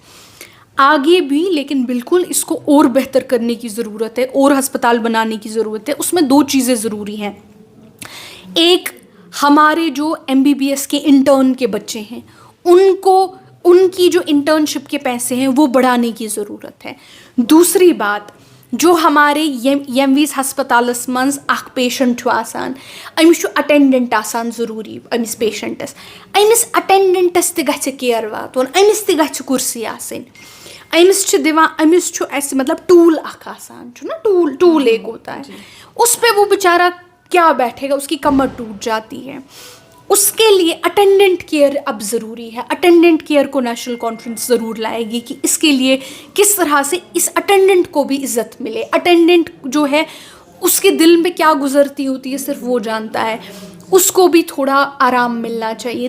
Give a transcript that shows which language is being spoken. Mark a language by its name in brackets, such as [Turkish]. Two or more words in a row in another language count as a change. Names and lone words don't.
[Hindi] आगे भी लेकिन बिल्कुल इसको और बेहतर करने की ज़रूरत है, और अस्पताल बनाने की ज़रूरत है। उसमें 2 चीज़ें ज़रूरी हैं। एक, हमारे जो MBBS के इंटर्न के बच्चे हैं उनकी जो इंटर्नशिप के पैसे हैं वो बढ़ाने की ज़रूरत है। दूसरी बात, जो हमारे [Kashmiri] यमवीस हस्पतालस मंज अख पेशेंट आसान, अमिस अटेंडेंट आसान ज़रूरी, अमिस पेशेंटस, अमिस अटेंडेंटस ते गछ केयर वातुन, अमिस ते गछ कुर्सी आसन, अमिस दिवान, अमिस मतलब टूल अख आसान ना, [Hindi] टूल एक होता है, उस पर वो बेचारा क्या बैठेगा, उसकी कमर टूट जाती है। उसके लिए अटेंडेंट केयर अब ज़रूरी है। अटेंडेंट केयर को नेशनल कॉन्फ्रेंस ज़रूर लाएगी कि इसके लिए किस तरह से इस अटेंडेंट को भी इज़्ज़त मिले। अटेंडेंट जो है उसके दिल में क्या गुजरती होती है सिर्फ वो जानता है, उसको भी थोड़ा आराम मिलना चाहिए।